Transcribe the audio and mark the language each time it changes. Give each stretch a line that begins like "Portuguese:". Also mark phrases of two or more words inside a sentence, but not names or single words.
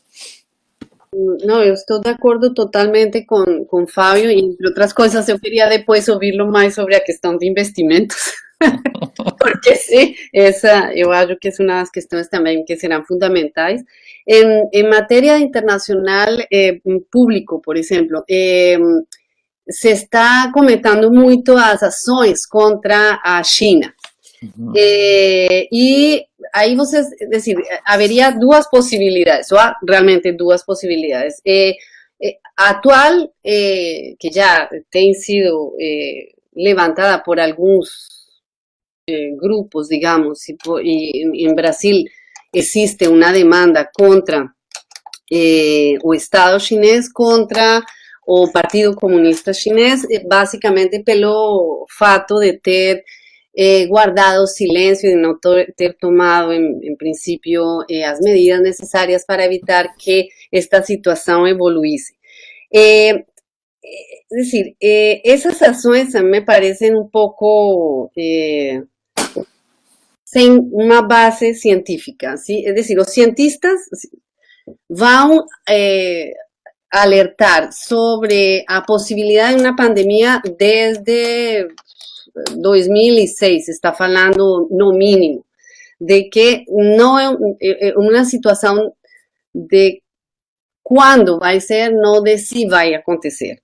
Portuguese: Não, eu estou de acordo totalmente com Fábio, e entre outras coisas eu queria depois ouvi-lo mais sobre a questão de investimentos, porque sim, essa eu acho que é uma das questões também que serão fundamentais. Em matéria internacional, público, por exemplo, se está comentando muito as ações contra a China. Uhum. E aí vocês,
Spanish: es decir,
Portuguese: haveria duas possibilidades, ou há realmente duas possibilidades. A atual, que já tem sido levantada por alguns grupos, digamos, y
Spanish: en Brasil existe una demanda
Portuguese: contra o Estado chinês, contra o Partido Comunista Chinês, basicamente pelo fato de ter guardado silêncio
Spanish: y de no
Portuguese: ter tomado,
Spanish: en principio,
Portuguese: as medidas
Spanish: necesarias para evitar que esta situación
Portuguese: evoluísse.
Spanish: Es decir, esas ações me parecen un poco
Portuguese: sem uma base científica,
Spanish: ¿sí? Es decir,
Portuguese: os cientistas vão alertar sobre a possibilidade de uma pandemia desde 2006, se está falando no mínimo, de que não é uma situação de quando vai ser, não de se vai acontecer.